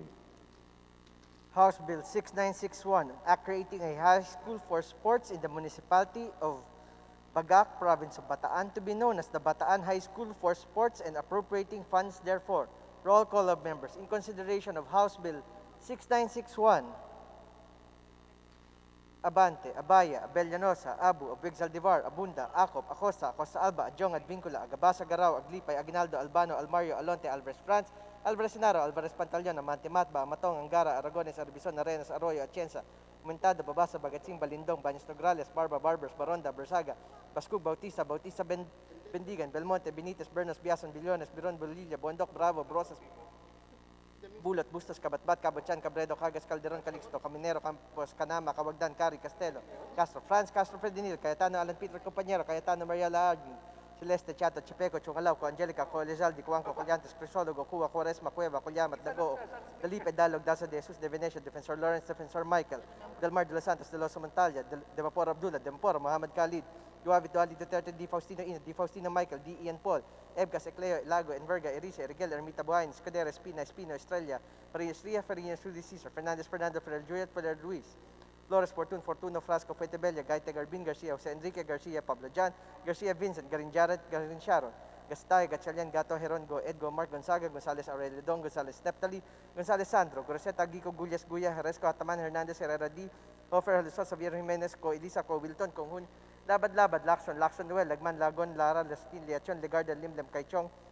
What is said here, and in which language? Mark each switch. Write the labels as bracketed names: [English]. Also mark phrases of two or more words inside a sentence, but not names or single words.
[English] House Bill 6961, Act creating a high school for sports in the municipality of Bagac, province of Bataan, to be known as the Bataan High School for Sports and appropriating funds therefore. Roll call of members. In consideration of House Bill 6961, Abante, Abaya, Abellanosa, Abu, Abig Zaldivar, Abunda, Acop, Acosta, Acosta Alba, Adjong, Advincula, Agabasa, Garao, Aglipay, Aguinaldo, Albano, Almario, Alonte, Alvarez France, Alvarez Sinaro, Alvarez Pantaleon, Amante Matba, Amatong, Angara, Aragones, Arbison, Arenas, Arroyo, Atienza, Muntado, Babasa, Bagatsing, Balindong, Baños Nograles, Barba, Barbers, Baronda, Bersaga, Bascug, Bautista, Bautista, Bendigan, Belmonte, Benitez, Bernas, Biason, Billones, Biron, Bolilla, Bondok, Bravo, Brosas, Bulot, Bustos, Kabatbat, Cabochan, Cabredo, Cagas, Calderon, Calixto, Caminero, Campos, Canama, Cawagdan, Cari, Castelo, Castro, Franz, Castro, Fredinil, Cayetano, Alan Peter, Compañero, Cayetano, Maria Laagin, Celeste, Chato, Chipeco, Chungalaw, Angelica, Coelizaldi, Cuanco, Collantes, Crisologo, Cuba, Cuaresma, Cueva, Cuyamat, Dago, Dalipe, Dalog, Daza de Jesus, de Venecia, Defensor Lawrence, Defensor Michael, Del Mar de los Santos, de los Montalia, de Vapor Abdullah, de Vapor, Mohamed Khalid, Duavit, Duali, Duterte, Di Faustino Ino, Di Faustino Michael, Di Ian Paul, Ebgas, Ecleo, Lago, Enverga, Erice, Erigel, Ermita Buhain, Escudera, Espina, Espino, Estrella, Parillas Ria, Farinas, Rudy Cesar, Fernandez, Fernando, Ferrer Juliet, Ferrer Luis, Flores, Fortun, Fortuno, Frasco, Fuentebella, Gaite, Garbin, Garcia, Jose Enrique, Garcia, Pablo Jan, Garcia, Vincent, Garin Jared, Garin Sharon, Gastay, Gatchalian, Gato, Herongo, Edgo, Mark, Gonzaga, Gonzales, Aurelio Don, Gonzales, Neptali, Gonzales, Sandro, Groseta, Gico, Gullas, Guya, Jerezco, Hataman, Hernandez, Herrera D, Hofer, Alisson, Xavier Jimenez, Co, Elisa, Co, Wilton, Conghun, Labad, Labad, Lacson, Noel, Lagman, Lagon, Lara, Lastin, Liachon, Legarda, Limlem, Kaichong,